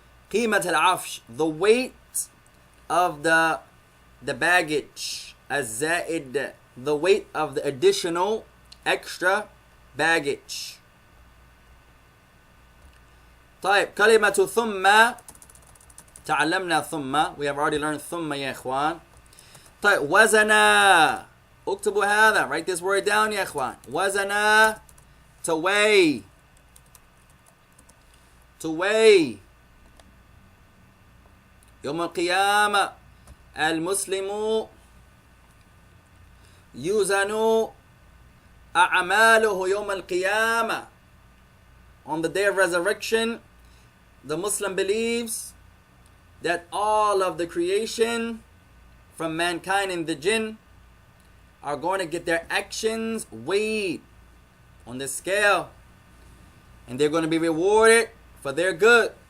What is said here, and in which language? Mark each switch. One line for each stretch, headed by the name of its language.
Arabic: قيمة العفش,
English: the weight of the baggage. الزائد, the weight of the additional, extra baggage.
Arabic: طيب, كلمة ثم, تعلمنا ثم,
English: we have already learned
Arabic: ثم يا إخوان. طيب, وزنا, اكتبوا هذا,
English: write this word down
Arabic: يا إخوان.
English: وزنا, to weigh. To weigh.
Arabic: يوم القيامة المسلم يوزن أعماله يوم القيامة.
English: On the day of resurrection, the Muslim believes that all of the creation from mankind and the jinn are going to get their actions weighed on the scale, and they're going to be rewarded for their good.